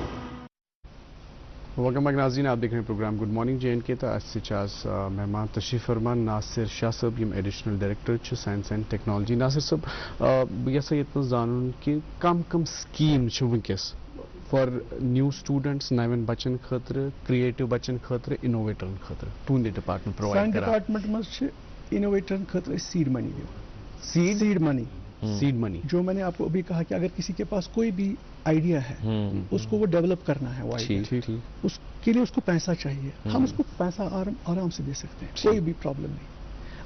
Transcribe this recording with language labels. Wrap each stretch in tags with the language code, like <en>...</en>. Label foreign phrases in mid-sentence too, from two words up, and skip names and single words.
<en>welcome back</en> <hi>नाज़रीन, आप देख रहे हैं प्रोग्राम</hi> <en>good morning</en> <hi>जे एंड के।</hi> <ks>मेहमान तशरीफ फरमान नासिर शाह साहब, यम</ks> <en>additional director science and technology.</en> <ks>नासिर साहब, यह जानून कि कम कम स्कीम वनकस</ks> <en>for new students,</en> <ks>नवन बच्चन खतर, क्रिएटिव बच्चन खतर, इनोवेटरन खतर, तुंदे</ks> <en>department provide</en> <ks>करा?</ks> <hi>डिपार्टमेंट में</hi> <ks>इनोवेटरन खतर</ks> <en>seed money seed money</en> <hi>जो मैंने आपको अभी कहा कि अगर किसी के पास कोई भी आइडिया है, उसको वो डेवलप करना है, वो आइडिया, उसके लिए उसको पैसा चाहिए, हम उसको पैसा आराम से दे सकते हैं, कोई भी प्रॉब्लम नहीं।</hi>